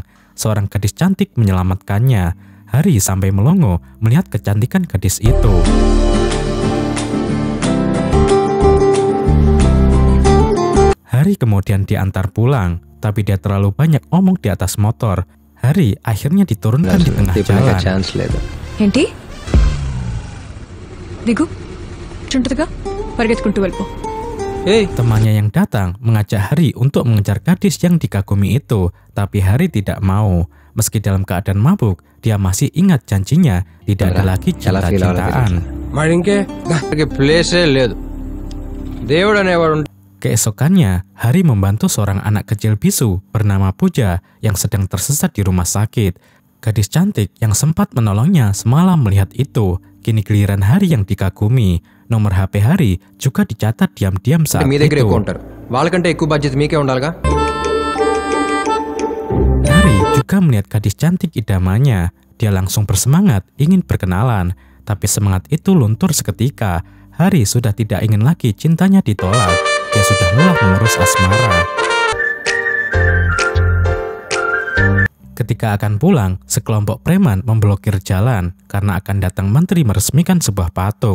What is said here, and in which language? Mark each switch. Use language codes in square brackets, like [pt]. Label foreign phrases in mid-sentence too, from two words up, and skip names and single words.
[id] Seorang gadis cantik menyelamatkannya. Hari sampai melongo melihat kecantikan gadis itu. Hari kemudian diantar pulang, tapi dia terlalu banyak omong di atas motor. Hari akhirnya diturunkan di tengah jalan. [te] ఛాన్స్ లేదు. ఏంటి దిగు చుంటదిగా పరిగెత్తుకుంటూ వెళ్ళిపో. [id] Temannya yang datang mengajak Hari untuk mengejar gadis yang dikagumi itu, tapi Hari tidak mau. Meski dalam keadaan mabuk, dia masih ingat janjinya tidak ada lagi cinta-cintaan. [te] మరి ఇంకే ప్లేసే లేదు. దేవుడు అనేవాడు. [id] Keesokannya, Hari membantu seorang anak kecil bisu bernama Puja yang sedang tersesat di rumah sakit. Gadis cantik yang sempat menolongnya semalam melihat itu. Kini giliran Hari yang dikagumi. Nomor HP Hari juga dicatat diam-diam saat [te] మీ దగ్గర [id] itu. [te] ఎక్కువ ఉంటారు. వాళ్ళకంటే ఎక్కువ బాధ్యత మీకే ఉండాలిగా. [id] Hari juga melihat gadis cantik idamannya. Dia langsung bersemangat ingin berkenalan. Tapi semangat itu luntur seketika. Hari sudah tidak ingin lagi cintanya ditolak. Dia sudah lelah mengurus asmara. Ketika akan pulang, sekelompok preman memblokir jalan karena akan datang menteri meresmikan sebuah patung.